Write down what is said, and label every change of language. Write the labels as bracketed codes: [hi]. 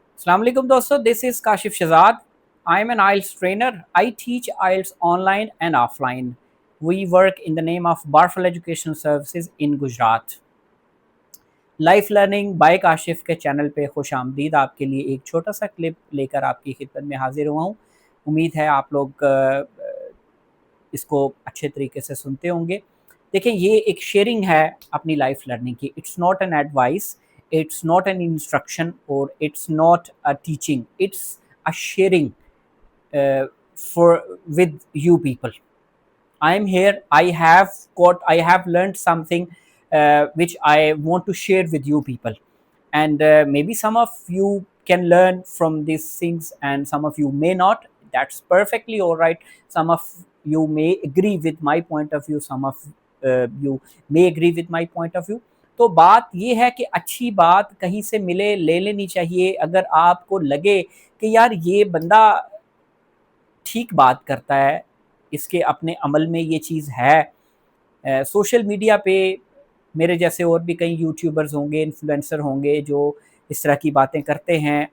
[en] Assalamu alaikum दोस्तों, this is Kashif Shahzad. I am an IELTS trainer. I teach IELTS online and offline. We work in the name of Barful Educational Services in Gujarat. [hi] Life learning by Kashif के channel पे खुश आमदीद। आपके लिए एक छोटा सा क्लिप लेकर आपकी खिदमत में हाजिर हुआ हूँ। उम्मीद है आप लोग इसको अच्छे तरीके से सुनते होंगे। देखिए, ये एक शेयरिंग है अपनी लाइफ लर्निंग की। [en] It's not an advice, it's not an instruction और it's not a teaching, it's a sharing for with you people. I am here. I have learned something which I want to share with you people, and maybe some of you can learn from these things, and some of you may not. That's perfectly all right. Some of you may agree with my point of view. Some of you may agree with my point of view. [hi] तो बात ये है कि अच्छी बात कहीं से मिले ले लेनी चाहिए। अगर आपको लगे कि यार ये बंदा ठीक बात करता है, इसके अपने अमल में ये चीज़ है। सोशल मीडिया पे मेरे जैसे और भी कई यूट्यूबर्स होंगे, इन्फ्लुएंसर होंगे जो इस तरह की बातें करते हैं।